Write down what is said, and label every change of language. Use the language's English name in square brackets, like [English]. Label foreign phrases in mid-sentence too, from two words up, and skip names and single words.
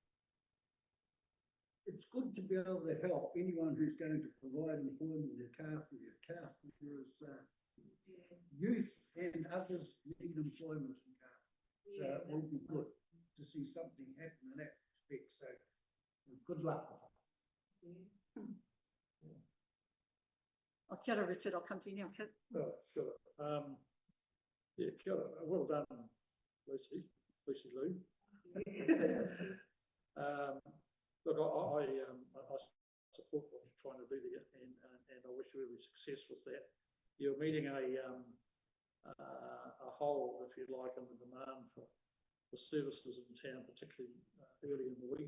[English] It's good to be able to help anyone who's going to provide employment in Kāwhia. Kāwhia is youth and others need employment in Kāwhia. So it will be good to see something happen in that respect. So good luck with it. [Māori] Oh, kia ora, [English] Richard. I'll come to you now. Oh, sure. Yeah, [Māori] kia ora. [English] Well done, Lucy Lou. Look, I support what you're trying to do there, and I wish you every success with that. You're meeting a hole, if you like, in the demand for services in town, particularly early in the week.